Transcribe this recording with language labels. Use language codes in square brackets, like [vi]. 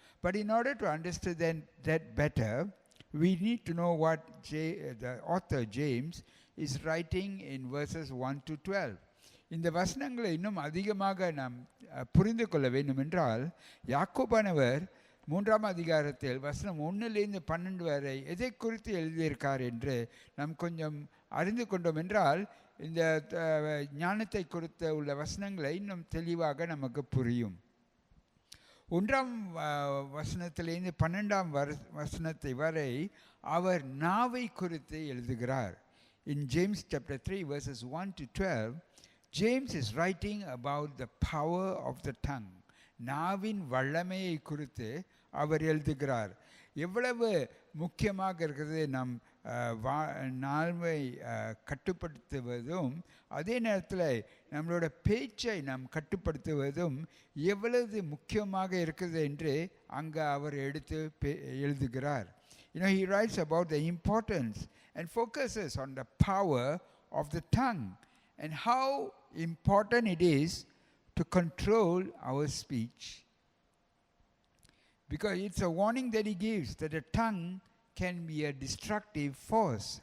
[en] But in order to understand that better, we need to know what the author James is writing in verses 1 to 12. [ta] இந்த வசனங்களை இன்னும் அதிகமாக நாம் புரிந்து கொள்ள வேண்டும் என்றால், யாக்கோபானவர் 3ஆம் அதிகாரத்தில் வசனம் 1-12 வரை எதை குறித்து எழுதியிருக்கார் என்று நாம் கொஞ்சம் அறிந்து கொண்டோம் என்றால், இந்த ஞானத்தை குறித்த உள்ள வசனங்களை இன்னும் தெளிவாக நமக்கு புரியும். 1ஆம் வசனத்திலிருந்து 12ஆம் வசனத்தை வரை அவர் நாவை குறித்து எழுதுகிறார். [en] In James chapter 3 verses 1 to 12, James is writing about the power of the tongue. [ta] நாவின் வல்லமையை குறித்து அவர் எழுதுகிறார். எவ்வளவு முக்கியமாக இருக்கிறது நம் நாவை கட்டுப்படுத்துவதும் அதே நேரத்தில் நம்மளோட பேச்சை நாம் கட்டுப்படுத்துவதும் எவ்வளவு முக்கியமாக இருக்கிறது என்று அங்கே அவர் எடுத்து எழுதுகிறார். [en] He writes about the importance and focuses on the power of the tongue and how important it is to control our speech. Because it's a warning that he gives that the tongue can be a destructive force.